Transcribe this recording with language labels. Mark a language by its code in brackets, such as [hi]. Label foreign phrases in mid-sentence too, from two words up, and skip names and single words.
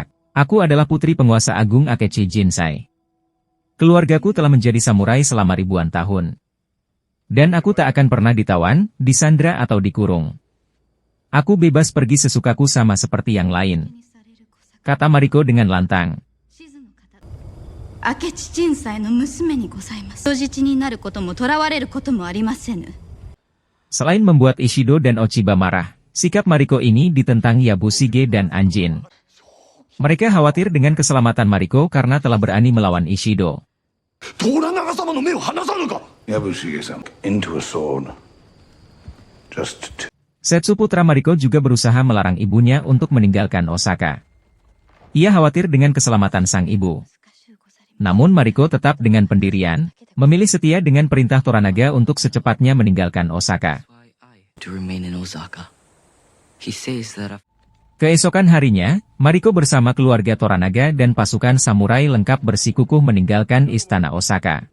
[id] Aku adalah putri penguasa agung Akechi Jinsai. Keluargaku telah menjadi samurai selama ribuan tahun. Dan aku tak akan pernah ditawan, disandra atau dikurung. Aku bebas pergi sesukaku sama seperti yang lain," kata Mariko dengan lantang. [ja] 明智仁斎の娘にございます. 人質になることも囚われることもありませぬ. [id] Selain membuat Ishido dan Ochiba marah, sikap Mariko ini ditentang Yabushige dan Anjin. Mereka khawatir dengan keselamatan Mariko karena telah berani melawan Ishido. [en] Into a sword. [id] Setsu putra Mariko juga berusaha melarang ibunya untuk meninggalkan Osaka. Ia khawatir dengan keselamatan sang ibu. Namun Mariko tetap dengan pendirian, memilih setia dengan perintah Toranaga untuk secepatnya meninggalkan Osaka. Keesokan harinya, Mariko bersama keluarga Toranaga dan pasukan samurai lengkap bersikukuh meninggalkan istana Osaka.